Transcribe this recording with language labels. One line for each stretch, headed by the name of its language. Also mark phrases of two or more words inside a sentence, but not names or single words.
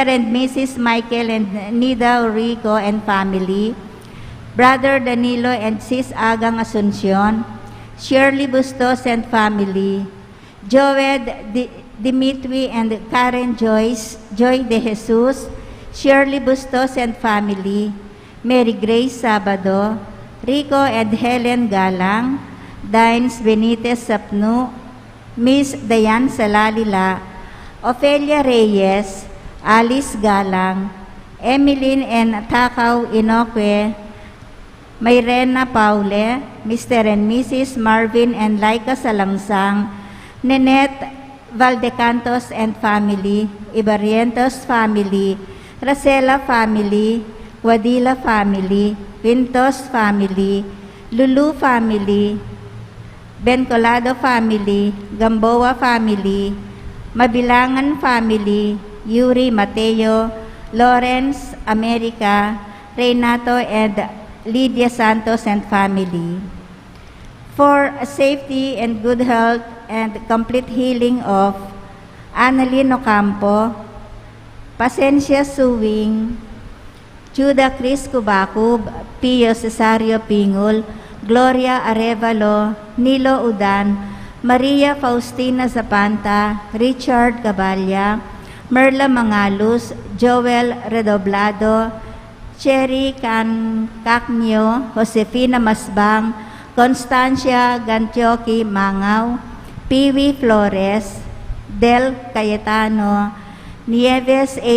English: and Mrs. Michael and Nida Rico and family, Brother Danilo and Sis Agang Asuncion, Shirley Bustos and family, Joed Dimitri and Karen Joyce, Joy De Jesus, Shirley Bustos and family, Mary Grace Sabado, Rico and Helen Galang, Dines Benitez Sapnu, Miss Dayan Salalila, Ofelia Reyes, Alice Galang, Emeline N. Takaw Inoque, Mayrena Paule, Mr. and Mrs. Marvin and Laika Salangsang, Nenette Valdecantos and family, Ibarrientos family, Racela family, Guadilla family, Pintos family, Lulu family, Bencolado family, Gamboa family, Mabilangan family, Yuri Mateo, Lawrence America, Renato and Lydia Santos and family. For safety and good health and complete healing of Annalyn Ocampo, Pasencia Suwing, Judah Chris Cubacub, Pio Cesario Pingul, Gloria Arevalo, Nilo Udan, Maria Faustina Zapanta, Richard Caballa, Merla Mangalus, Joel Redoblado, Cherry Cacnio, Josefina Masbang, Constancia Gantioki Mangaw, Piwi Flores, Del Cayetano, Nieves A.